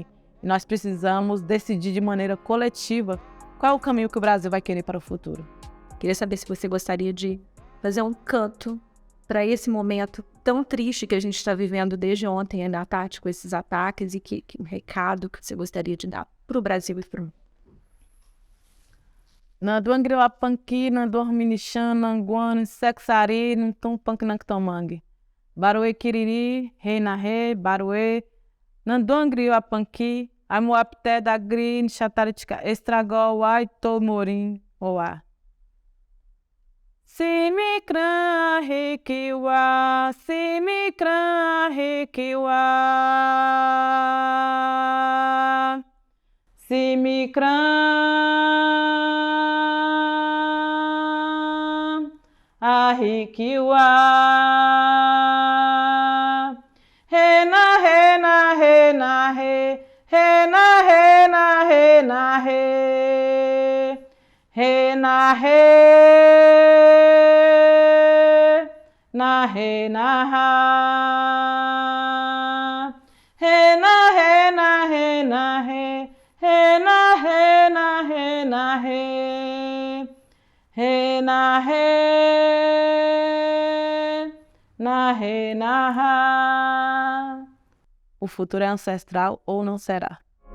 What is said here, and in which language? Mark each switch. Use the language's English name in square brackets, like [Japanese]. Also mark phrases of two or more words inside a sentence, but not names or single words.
[Portuguese] E nós precisamos decidir de maneira coletiva qual é o caminho que o Brasil vai querer para o futuro. Queria saber se você gostaria de fazer um canto para esse momento tão triste que a gente está vivendo desde ontem, à tarde, com esses ataques, e que um recado que você gostaria de dar para o Brasil e para o mundo. Nanduangriwapanki, Nanduorminichan, Nanguan, Sexari, Ntumpank Nanktomangue. Baruê Kiriri, Rei na Rei, Baruê, Nanduangriwapanki, Amuapté da Grin, Chataritica, Estragol, Aito Morim, Oá. Simikran Rekiwa, Simikran Rekiwa, Simikran Rekiwa, Rena, Rena, Rena, Re, na re, re na re, na re na ra, re na re na re na re, re na re na re na re, re na re na ra. O futuro é ancestral ou não será?